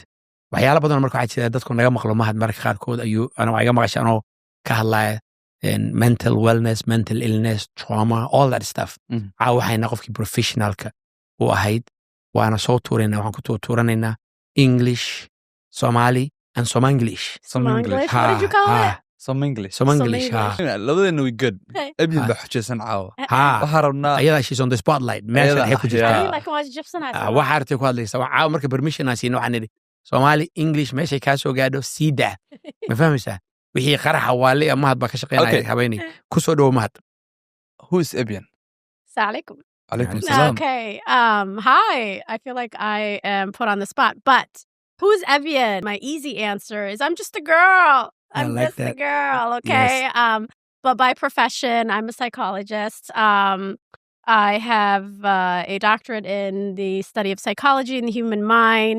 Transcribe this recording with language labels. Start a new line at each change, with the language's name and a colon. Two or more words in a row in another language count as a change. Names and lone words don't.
Somali: Waxyaalo badan marka waxaa jira dadku naga maqlo mahad marka qaarkood ayuu aniga iga maqashay anoo ka hadlaya
English: mental wellness, mental illness, trauma, all that stuff.
Somali: Waxayna qofkii professionalka u ahayd waana soo tuuraynaa waxaan ku tuuranaynaa English, Somali and Somanglish.
English: Somanglish. What did you call it? Some English.
Somali: Labadeenna
English: we good.
Somali: Abyan baa xujaysan caawa. Waxaa rabnaa ayada
English: she's on the spotlight.
Somali: Meeshan waxay ku jirtaa. Waxaa artay ku hadlaysaa. Caawa marka permission aan siino waxaan nidhi Somali English meeshay kaa soo gaadho sii daa. Ma fahmaysaa? Wixii qaraxa waale mahad baa ka shaqeynaya habeenay. Ku soo dhow mahad.
English: Who is Abyan?
Arabic: Assalamualaikum. Alaikum salam.
English: Okay. Hi. I feel like I am put on the spot, but who's Abyan? My easy answer is I'm just a girl. I'm like just a girl, okay? Yes. But by profession, I'm a psychologist. I have a doctorate in the study of psychology and the human mind.